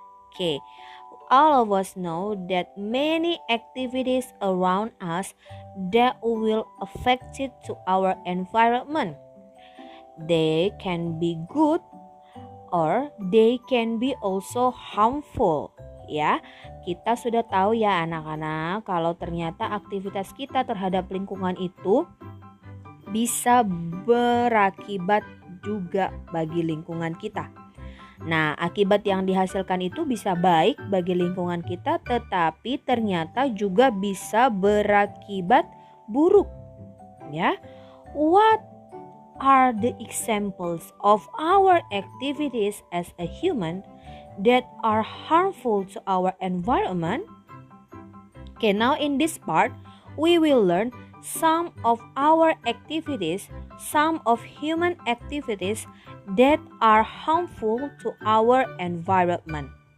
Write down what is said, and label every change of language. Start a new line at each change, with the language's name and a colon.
English: Okay, all of us know that many activities around us that will affect it to our environment. They can be good or they can be also harmful.
Indonesian: Ya, kita sudah tahu ya anak-anak kalau ternyata aktivitas kita terhadap lingkungan itu bisa berakibat juga bagi lingkungan kita. Nah, akibat yang dihasilkan itu bisa baik bagi lingkungan kita, tetapi ternyata juga bisa berakibat buruk.
English: Ya, what are the examples of our activities as a human that are harmful to our environment? Okay, now in this part, we will learn some of our activities, some of human activities that are harmful to our environment.